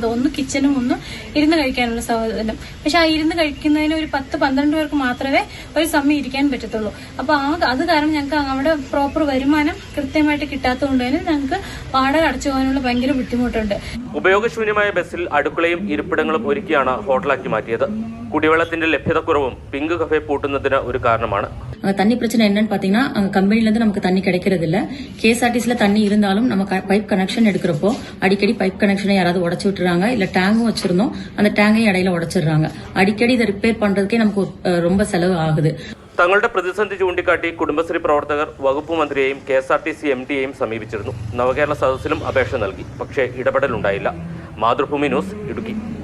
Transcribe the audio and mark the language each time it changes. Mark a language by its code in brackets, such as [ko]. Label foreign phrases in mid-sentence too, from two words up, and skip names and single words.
[ml] ഒന്ന് കിച്ചനും ഒന്ന് ഇരുന്ന് കഴിക്കാനുള്ള സൗകര്യം. പക്ഷെ ആ ഇരുന്ന് കഴിക്കുന്നതിന് ഒരു 10-12 പേർക്ക് മാത്രമേ ഒരു സമയം ഇരിക്കാൻ പറ്റത്തുള്ളൂ. അപ്പൊ അത് കാരണം ഞങ്ങൾക്ക് അവിടെ പ്രോപ്പർ വരുമാനം കൃത്യമായിട്ട് കിട്ടാത്തതുകൊണ്ട് തന്നെ ഞങ്ങൾക്ക് വാടക അടച്ചു പോകാനുള്ള ഭയങ്കര ബുദ്ധിമുട്ടുണ്ട്. ഉപയോഗശൂന്യമായ ബസ്സിൽ അടുക്കളയും ഇരിപ്പിടങ്ങളും ഒരുക്കിയാണ് ഹോട്ടലാക്കി മാറ്റിയത്. [ta] குடிவெள்ளத்தின் லഭ്யതക്കുറവും பிங்கு கஃபே பூட்டுனதுன ஒரு காரணமான. தண்ணி பிரச்சனை என்னன்னு பாத்தீங்கன்னா அங்க கம்பெனில இருந்து நமக்கு தண்ணி கிடைக்கிறது இல்ல. KSRTCல தண்ணி இருந்தாலும் நம்ம பைப் கனெக்ஷன் எடுக்கிறப்போ அடிக்கடி பைப் கனெக்ஷனை யாராவது உடைச்சு விட்டுறாங்க. இல்ல டேங்கும் வச்சிருந்தோம், அந்த டேங்கையும் இடையில உடைச்சிடுறாங்க. அடிக்கடி இதை ரிப்பேர் பண்றதுக்கே நமக்கு ரொம்ப செலவு ஆகுது. [ml] തങ്ങളുടെ പ്രതിസന്ധി ചൂണ്ടിക്കാട്ടി കുടുംബശ്രീ പ്രവർത്തകർ വകുപ്പ് മന്ത്രിയെയും KSRTC MDയെയും സമീപിച്ചിരുന്നു. നവകേരള സദസ്സിലും അപേക്ഷ നൽകി. പക്ഷേ ഇടപെടലുണ്ടായില്ല. മാതൃഭൂമി ന്യൂസ്, ഇടുക്കി.